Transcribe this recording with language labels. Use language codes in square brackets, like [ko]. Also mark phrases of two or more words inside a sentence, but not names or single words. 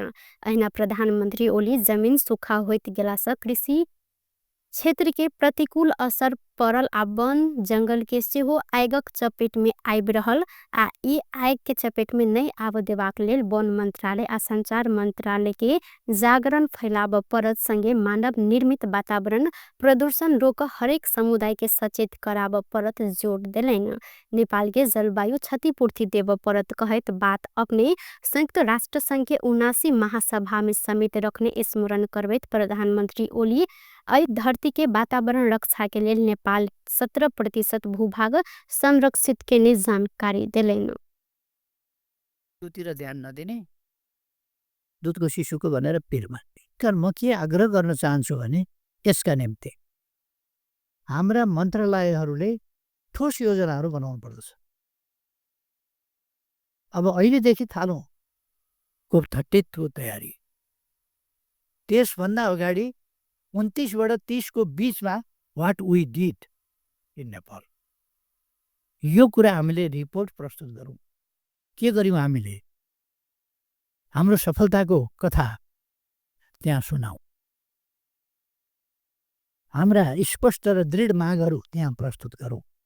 [mai] अहिना प्रधानमंत्री ओली जमीन सूखा होइत गेला से कृषि क्षेत्र के प्रतिकूल असर पड़ल आ वन जंगल के सेहो आगक चपेट में आबि रहल आ ई आग के चपेट में नहीं आब देबाक लेल वन मंत्रालय आ संचार मंत्रालय के जागरण फैलाब परत संगे मानव निर्मित वातावरण प्रदूषण रोक हरेक समुदाय के सचेत कराब परत जोर देलनि। नेपाल के जलवायु क्षतिपूर्ति देव परत कहत बात अपने संयुक्त राष्ट्र संघ के 79 महासभा में समेत रखने स्मरण करबैत प्रधानमंत्री ओली अय धरती के वातावरण रक्षा के लिए नेपाल 17% भूभाग संरक्षित केने जानकारी देलैन। [ne] दूतिर ध्यान नदिने दूधको शिशुको भनेर पिर मान्ने। तर म के आग्रह गर्न चाहन्छु भने यसका निम्ति हाम्रा मन्त्रालयहरूले ठोस योजनाहरू बनाउनु पर्दछ। अब अहिलेदेखि थालौँ COP30 को तयारी। त्यसभन्दा अगाडि 29 बाट 30 को बीचमा [en] What we did in Nepal, [ne] यो कुरा हामीले रिपोर्ट प्रस्तुत गरौँ। के गर्यौँ हामीले, हाम्रो सफलताको कथा त्यहाँ सुनाऊ। हाम्रा स्पष्ट र दृढ मागहरू त्यहाँ प्रस्तुत गरौँ।